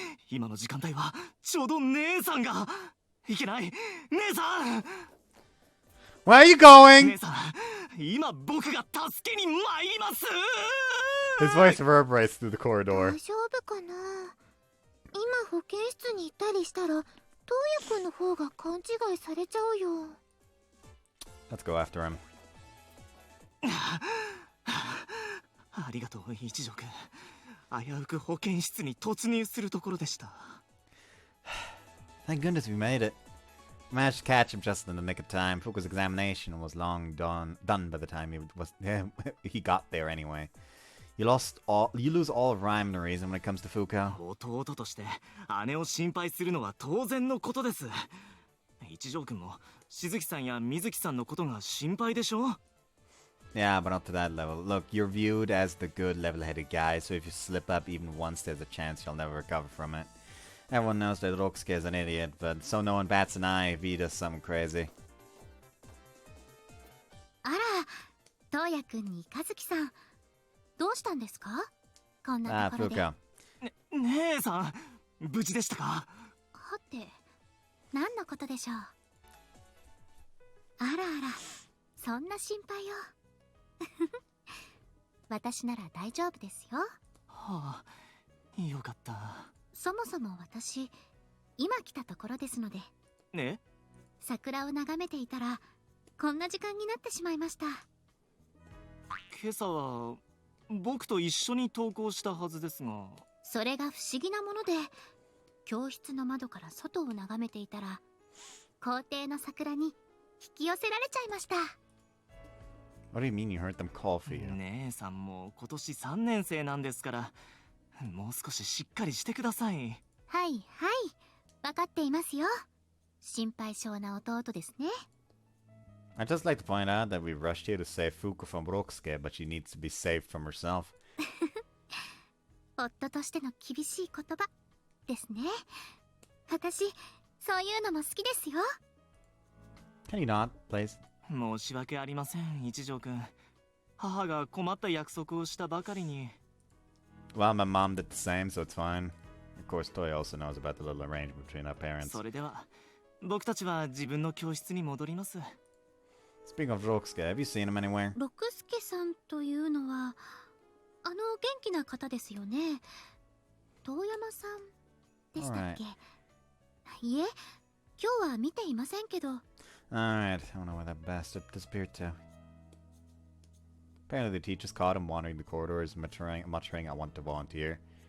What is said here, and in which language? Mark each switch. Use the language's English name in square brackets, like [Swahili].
[Japanese] 今の時間帯はちょうど姉さんが。いけない姉さん。 [English] Where are you going? [Japanese] 姉さん、今僕が助けに参ります。 [English] His voice reverberates through the corridor. [Japanese] 大丈夫かな。今保健室に行ったりしたらトウヤくんの方が勘違いされちゃうよ。 [English] Let's go after him. [Japanese] ありがとう一条くん。危うく保健室に突入するところでした。 [English] Thank goodness we made it. I managed to catch him just in the nick of time. Fuku's examination was long done by the time he got there anyway. You lose all of rhyme and reason when it comes to Fuka. [Japanese] 弟として姉を心配するのは当然のことです。一条くんも静木さんや水木さんのことが心配でしょ。 [English] Yeah, but not to that level. Look, you're viewed as the good, level-headed guy, so if you slip up even once, there's a chance you'll never recover from it. Everyone knows that Rokusuke is an idiot, but so no one bats an eye if he does something crazy. [Japanese] あら、トウヤくんに和樹さん、どうしたんですか？こんな Ah, ところで。 [English] Fuka. [Japanese] 姉さん、無事でしたか？はて、何のことでしょう。あらあら、そんな心配を。私なら大丈夫ですよ。はあ、よかった。そもそも私、今来たところですので。ね？桜を眺めていたら、こんな時間になってしまいました。今朝は僕と一緒に登校したはずですが。それが不思議なもので、教室の窓から外を眺めていたら、校庭の桜に引き寄せられちゃいました。 [English] What do you mean you heard them call for you? [Japanese] 姉さんも今年3年生なんですから、もう少ししっかりしてください。はいはい、分かっていますよ。心配性な弟ですね。 [English] I'd just like to point out that we rushed here to save Fuka from Rokusuke, but she needs to be saved from herself. [Japanese] 夫としての厳しい言葉ですね。私、そういうのも好きですよ。 [English] Can you not, please? [Japanese] 申し訳ありません、一条くん。母が困った約束をしたばかりに。 [English] Well, my mom did the same, so it's fine. Of course, Toya also knows about the little arrangement between our parents. [Japanese] それでは、僕たちは自分の教室に戻ります。 [English] Speaking of Rokusuke, have you seen him anywhere? [Japanese] 六助さんというのは、元気な方ですよね。遠山さんでしたっけ？いえ、今日は見ていませんけど。 [English] Alright, I don't know where that bastard disappeared to. Apparently the teachers caught him wandering the corridors, muttering, I want to volunteer.